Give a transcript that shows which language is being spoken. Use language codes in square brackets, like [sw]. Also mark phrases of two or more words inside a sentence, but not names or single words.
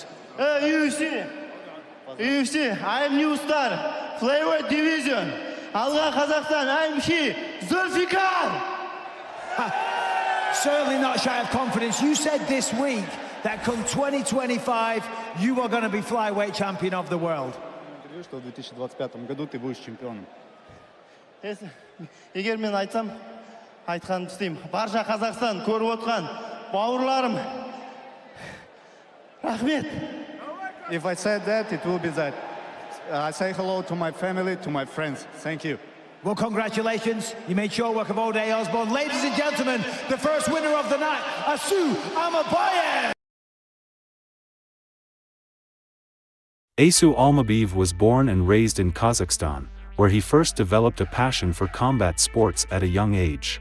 [en] UFC, I'm new star, flavor division. Alga Kazakhstan, I'm here, Zulfikar. Certainly not shy of confidence. You said this week that come 2025, you are going to be flyweight champion of the world. [ru] Что в 2025 году ты будешь чемпионом. [kk] Егер мен айтсам, айтқанымды істеймін. Барша Қазақстан көріп отқан бауырларым. Рахмет. [en] If I said that, it will be that. I say hello to my family, to my friends. Thank you. Well, congratulations. You made short work of Ode Osbourne. Ladies and gentlemen, the first winner of the night, Asu Almabayev. Asu Almabayev was born and raised in Kazakhstan, where he first developed a passion for combat sports at a young age.